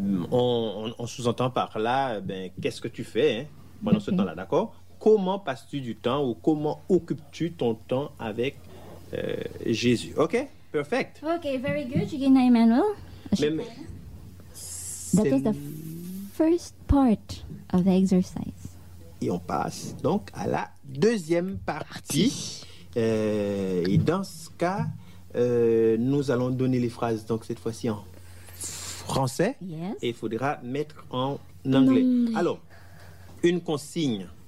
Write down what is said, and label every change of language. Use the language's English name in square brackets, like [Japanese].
[French] On sous-entend par là, ben, qu'est-ce que tu fais hein, pendant okay. ce temps-là, d'accord? Comment passes-tu du temps ou comment occupes-tu ton temps avec Jésus? [English] Okay, perfect. Okay, very good. You can name Emmanuel. That is the first part of the exercise. [French] Et on passe donc à la deuxième partie. Et dans ce cas, nous allons donner les phrases, donc cette fois-ci en français. [English] Yes. [French] Et il faudra mettre en anglais. Alors, une consigne.